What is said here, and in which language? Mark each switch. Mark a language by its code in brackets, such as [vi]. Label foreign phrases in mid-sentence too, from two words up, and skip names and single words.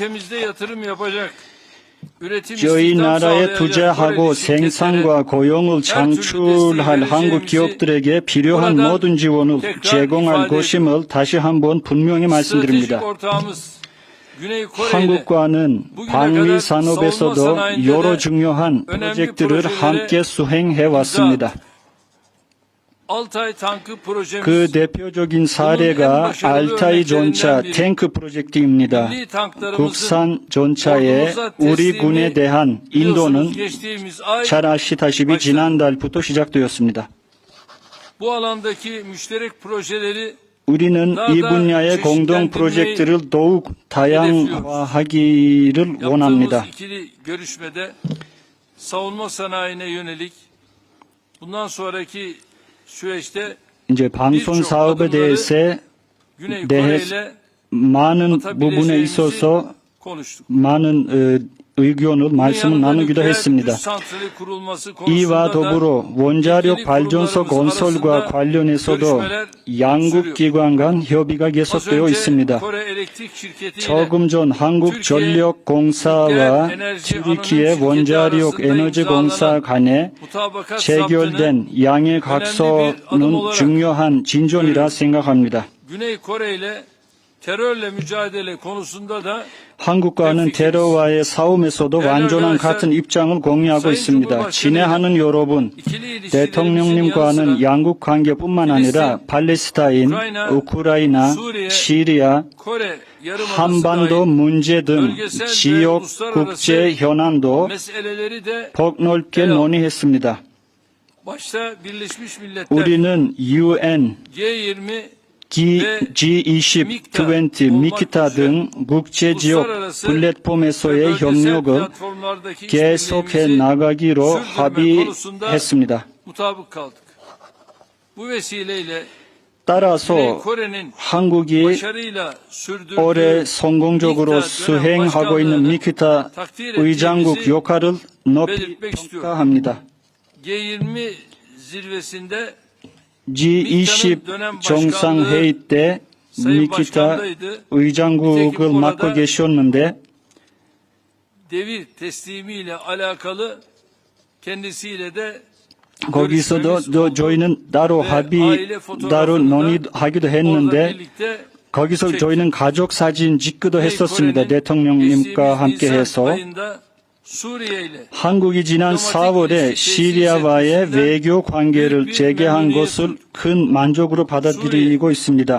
[tr] ülkemizde yatırım yapacak üretim [ko] 저희 [tr] istihdam [ko] 나라에 [tr] sağlayacak [ko] 투자하고 [tr] Koreli şirketlere [ko] 생산과 고용을 창출할 한국 기업들에게 필요한 모든 지원을 제공할 것임을 다시 한번 분명히 말씀드립니다. [tr] stratejik ortağımız Güney Kore ile [ko] 한국과는 방위 산업에서도 여러 중요한 프로젝트를 함께 수행해 왔습니다. [tr] Altay tankı projemiz [ko] 그 대표적인 사례가 알타이 전차 탱크 프로젝트입니다. [tr] milli tanklarımızın [ko] 국산 전차에 우리 군에 대한 인도는 [tr] geçtiğimiz ay [ko] 잘 아시다시피 지난달부터 시작되었습니다. [tr] bu alandaki müşterek projeleri [ko] 우리는 이 분야의 공동 프로젝트를 더욱 다양화하기를 원합니다. [tr] yaptığımız ikili görüşmede savunma sanayine yönelik bundan sonraki süreçte [ko] 이제 방송 사업에 대해서 [tr] Güney Kore ile [ko] 많은 부분에 있어서 [tr] konuştuk. [ko] 많은 의견을 말씀을 나누기도 했습니다. 이와 더불어 원자력 발전소 건설과 관련해서도 양국 기관 간 협의가 계속되어 있습니다. 조금 전 한국전력공사와 튀르키예 원자력 에너지공사 간에 체결된 양해각서는 중요한 진전이라 생각합니다. [tr] Güney Kore ile terörle mücadele konusunda da [ko] 한국과는 테러와의 싸움에서도 완전한 같은 입장을 공유하고 있습니다. 친애하는 여러분, 대통령님과는 양국 관계뿐만 아니라 팔레스타인, 우크라이나, 시리아, Kore 한반도 문제 등 지역 국제 현안도 [tr] meseleleri de [ko] 폭넓게 논의했습니다. [tr] başta Birleşmiş Milletler [ko] 우리는 UN, G20 G20, 미키타 등 국제지역 플랫폼에서의 협력을 계속해 나가기로 합의했습니다. [tr] mutabık kaldık. Bu vesileyle [ko] 따라서 한국이 [tr] başarıyla sürdürdüğü [ko] 올해 성공적으로 수행하고 있는 미키타 의장국 역할을 높이 평가합니다. [tr] G20 zirvesinde [ko] G20 정상회의 때 미키타 의장국을 맡고 계셨는데 [tr] devir teslimiyle alakalı kendisiyle de [ko] 거기서도 저희는 따로 따로 논의하기도 했는데 거기서 저희는 가족 사진 찍기도 했었습니다. 대통령님과 함께 해서 한국이 지난 4월에 시리아와의 외교 관계를 재개한 것을 큰 만족으로 받아들이고 있습니다.